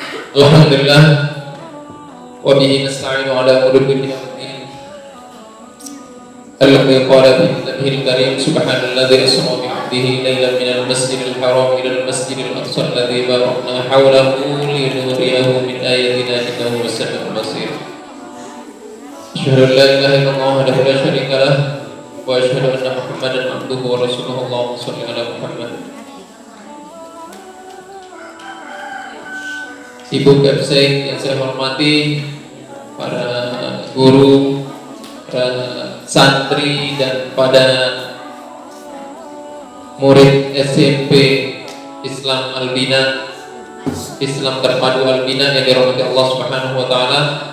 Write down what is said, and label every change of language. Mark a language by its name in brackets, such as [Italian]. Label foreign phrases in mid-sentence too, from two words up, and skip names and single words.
[Arabic] الحمد لله وبه نستعين على أمور الدنيا والدين. الذي قال في كتابه الكريم سبحان الذي أسرى بعبده ليلا من المسجد الحرام إلى المسجد الأقصى الذي باركنا حوله لنريه من آياتنا إنه السميع البصير. أشهد أن لا إله إلا الله وحده لا شريك له وأشهد أن محمدا عبده ورسوله. اللهم صل على محمد. [Indonesian] Ibu Kapsek yang saya hormati, para guru, para santri dan pada murid SMP Islam Albina, Islam Terpadu Albina yang dirahmati Allah [Arabic] سبحانه وتعالى.